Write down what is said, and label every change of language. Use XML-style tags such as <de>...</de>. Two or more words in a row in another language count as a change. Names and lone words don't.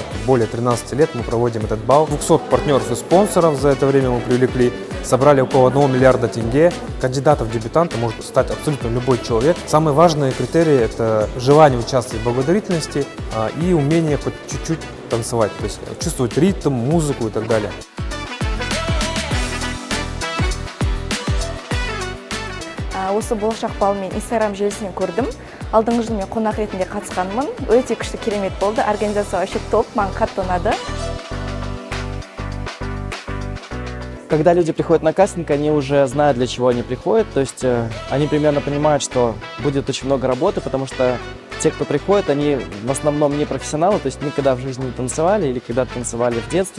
<ru>Более 13 лет мы проводим этот бал. 200 партнеров и спонсоров за это время мы привлекли. Собрали около 1 миллиарда тенге. Кандидатов в дебютанты может стать абсолютно любой человек. Самые важные критерии – это желание участвовать в благотворительности и умение хоть чуть-чуть танцевать. То есть чувствовать ритм, музыку и так далее.</ru> <kk>Осы болашақ бал мен Instagram желісінен көрдім. Алдыңғы жылы мен қонақ ретінде қатысқанмын. Өте күшті, керемет болды. Организация вообще топ, маған қатты ұнады.</kk> <ru>Когда люди приходят на кастинг, они уже знают, для чего они приходят. То есть они примерно понимают, что будет очень много работы, потому что те, кто приходит, они в основном не профессионалы, то есть никогда в жизни не танцевали или когда-то танцевали в детстве.</ru>